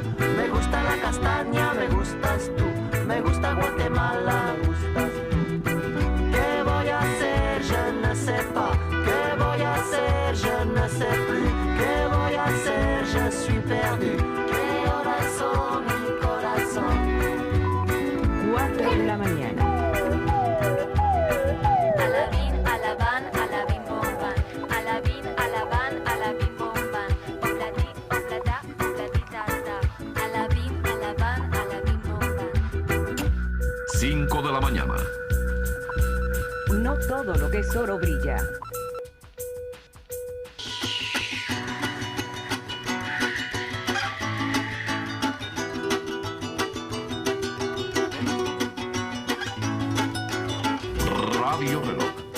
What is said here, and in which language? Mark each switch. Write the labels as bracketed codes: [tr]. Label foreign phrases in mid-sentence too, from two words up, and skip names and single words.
[es] Me gusta la castaña, me gustas tú. Me gusta Guatemala, me gustas tú. ¿Qué voy a hacer? [fr] Je ne sais pas. [es] ¿Qué voy a hacer? [fr] Je ne sais plus. [es] ¿Qué voy a hacer? [fr] Je suis perdu. [es] ¿Qué horas son, mi corazón? 4 de la mañana. Alabín, alabán, alabim bomban. Alabín, alabán, alabim bomban. Oblati, oblata, oblatitata. Alabín, alabán, alabim bomban. 5 de la mañana. No todo lo que es oro brilla. Radio Reloj.